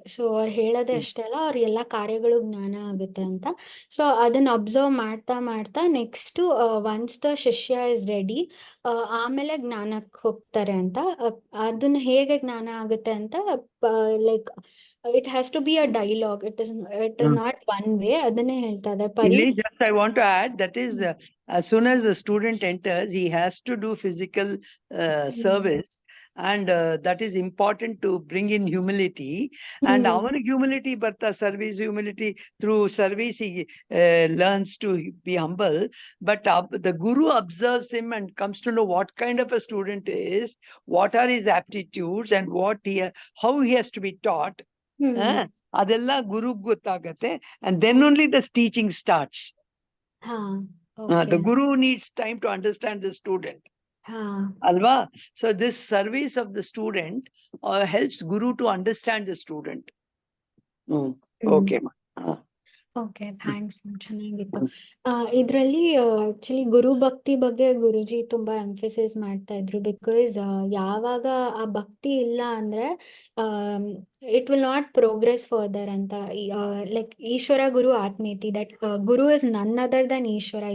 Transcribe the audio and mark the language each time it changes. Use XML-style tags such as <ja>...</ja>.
<kn>So ಅವ್ರು ಹೇಳೋದೇ ಅಷ್ಟೇ ಅಲ್ಲ, ಅವ್ರ ಎಲ್ಲಾ ಕಾರ್ಯಗಳು ಜ್ಞಾನ ಆಗುತ್ತೆ ಅಂತ. ಸೊ ಅದನ್ನ ಅಬ್ಸರ್ವ್ ಮಾಡ್ತಾ ಮಾಡ್ತಾ</kn> <en>next once the ಶಿಷ್ಯ is ready,</en> <kn>ಆಮೇಲೆ ಜ್ಞಾನಕ್ಕೆ ಹೋಗ್ತಾರೆ ಅಂತ. ಅದನ್ನ ಹೇಗೆ ಜ್ಞಾನ ಆಗುತ್ತೆ ಅಂತ</kn> <en>Like it has to be a dialogue. It is not one way.</en> <kn>ಅದನ್ನೇ ಹೇಳ್ತಾ ಇದೆ.</kn> <en>Just I want to add, that is as soon as the student enters, he has to do physical service. and that is important to bring in humility. And ಅವನಿಗೆ humility ಬರ್ತಾ service humility through service he learns to be humble. But the guru observes him and comes to know what kind of a student is, what are his aptitudes, and how he has to be taught.</en> <kn>ಅದೆಲ್ಲ ಗುರುಗ್ ಗೊತ್ತಾಗತ್ತೆ,</kn> <en>and then only the teaching starts. ಹಾ The okay guru needs time to understand the student. ಹಾ</en> <kn>Alva.</kn> <en>So this service of the student helps guru to understand the student. Okay.</en> <kn>Okay thanks ಚೆನ್ನಾಗಿತ್ತು. ಇದರಲ್ಲಿ actually ಗುರು ಭಕ್ತಿ ಬಗ್ಗೆ ಗುರುಜಿ ತುಂಬಾ emphasis ಮಾಡ್ತಾ ಇದ್ರು. Because ಯಾವಾಗ ಆ ಭಕ್ತಿ ಇಲ್ಲ ಅಂದ್ರೆ</kn> <en>it will not progress further</en> <kn>ಅಂತ.</kn> <en>like</en> <sa>Ishwara Guru ಆತ್ಮೇತಿ,</sa> <en>That guru is none other than Ishwara.</en>